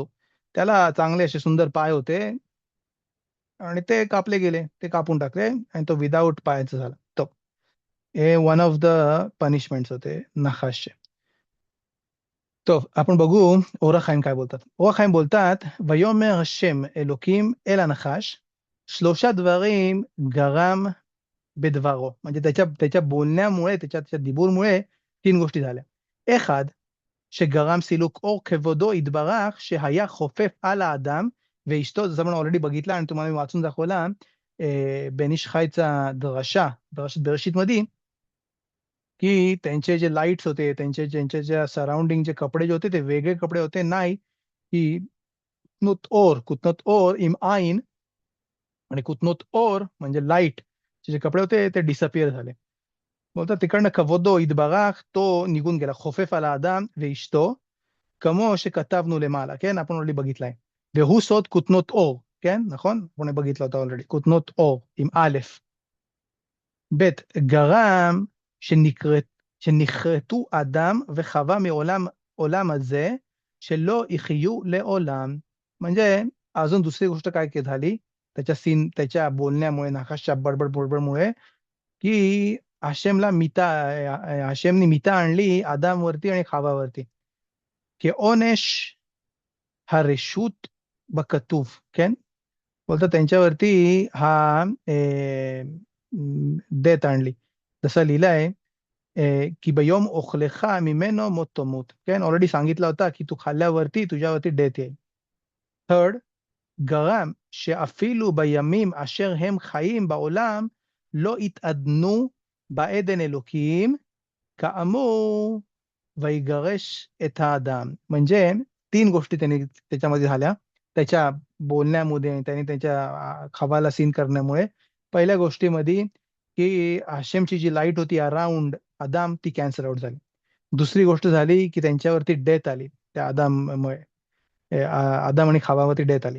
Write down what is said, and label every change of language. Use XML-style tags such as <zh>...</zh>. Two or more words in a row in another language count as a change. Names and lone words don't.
<mr>त्याला चांगले असे सुंदर पाय होते आणि ते कापले गेले, ते कापून टाकले आणि तो विदाऊट पायाचा झाला. तो हे</mr> <en>one of the punishments</en> <mr>होते नखाशचे. तो आपण बघू ओराखाईम काय बोलतात.</mr> <he>ओराखाईम बोलतात ויאמר השם אלוקים אל הנחש 3 דברים גרם בדברו.</he> <mr>म्हणजे त्याच्या त्याच्या बोलण्यामुळे, त्याच्या त्याच्या दिबूरमुळे 3 गोष्टी झाल्या.</mr> <he>אחד, שגרם סילוק אור כבודו יתברך שהיה חופף על האדם ואשתו.</he> <mr>जसं आपण ऑलरेडी बघितलं आणि तुम्हाला मी वाचून दाखवला बेन इश खायचा दरशात बरेशीत मध्ये, की त्यांचे जे लाईट्स होते, त्यांच्या ज्या सराउंडिंग जे कपडे जे होते ते वेगळे कपडे होते नाही, की</mr> <he>כותנות אור עם עין,</he> <mr>आणि</mr> <he>כותנות אור</he> <mr>म्हणजे लाईट, जे कपडे होते ते डिसअपिअर झाले. बोलतात तिकडनं</mr> <he>כבודו יתברך,</he> <mr>तो निघून गेला.</mr> <he>חופף על האדם ואשתו, כמו שכתבנו למעלה, כן?</he> <mr>आपण ऑलरेडी बघितलंय.</mr> <he>והוא סוד כותנות אור, כן? נכון? आपण בגיתלה אותה ऑलरेडी. כותנות אור עם א'. ב', גרם שנכרתו אדם וחווה מעולם הזה, שלא יחיו לעולם.</he> <mr>म्हणजे अजून दुसरी गोष्ट काय झाली त्याच्या बोलण्यामुळे, नाकाशच्या बडबडमुळे, की हशेमनी मिता आणली आदामवरती आणि खावावरती,</mr> <he>כעונש הרשות בכתוב, כן?</he> <mr>बोलतात त्यांच्यावरती हा डेथ आणली. जसं लिहिलंय की</mr> <he>ביום אכלך ממנו מות תמות,</he> <mr>כן? ऑलरेडी सांगितलं होता की तू खाल्ल्यावरती तुझ्यावरती डेथ येईल. थर्ड,</mr> <he>גרם שאפילו בימים אשר הם חיים בעולם לא יתעדנו בעדן אלוקים כאמור ויגרש את האדם.</he> <mr>म्हणजे 3 गोष्टी त्यांनी त्याच्यामध्ये झाल्या त्याच्या बोलण्यामध्ये, त्याने त्याच्या खवाला सीन करण्यामुळे. पहिल्या गोष्टीमध्ये की हशेमची जी लाईट होती अराउंड आदाम ती</mr> <en>cancel out</en> <mr>झाली. दुसरी गोष्ट झाली की त्यांच्यावरती डेथ आली त्या आदाममुळे, आदाम आणि खावावरती डेथ आली.</mr>